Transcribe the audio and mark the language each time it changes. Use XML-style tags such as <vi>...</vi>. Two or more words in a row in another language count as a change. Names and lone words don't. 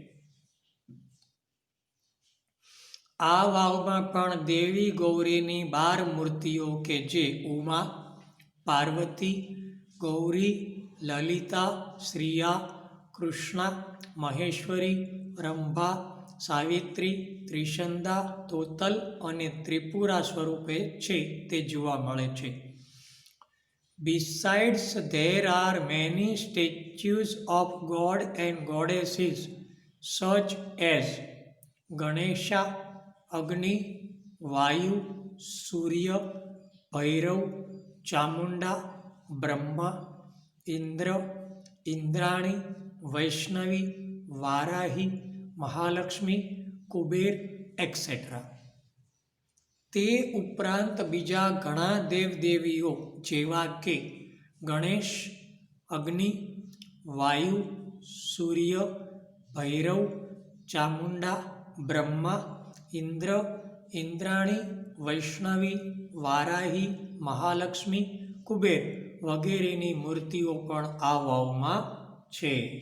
<gu>આ વાવમાં પણ દેવી ગૌરીની 12 મૂર્તિઓ કે જે ઉમા, પાર્વતી, ગૌરી, લલિતા, શ્રિયા, કૃષ્ણા, મહેશ્વરી, રંભા, સાવિત્રી, ત્રિશંદા, તોતલ અને ત્રિપુરા સ્વરૂપે છે તે જોવા મળે છે.</gu> <en>Besides, there are many statues of god and goddesses such as Ganesha, Agni, Vayu, Surya, Bhairav, Chamunda, Brahma, Indra, Indrani, વૈષ્ણવી, વારાહી, મહાલક્ષ્મી, કુબેર એક્સેટ્રા.</en> <gu>તે ઉપરાંત બીજા ઘણા દેવદેવીઓ જેવા કે ગણેશ, અગ્નિ, વાયુ, સૂર્ય, ભૈરવ, ચામુંડા, બ્રહ્મા, ઇન્દ્ર, ઇન્દ્રાણી, વૈષ્ણવી, વારાહી, મહાલક્ષ્મી, કુબેર વગેરેની મૂર્તિઓ પણ આ વાવમાં છે.</gu>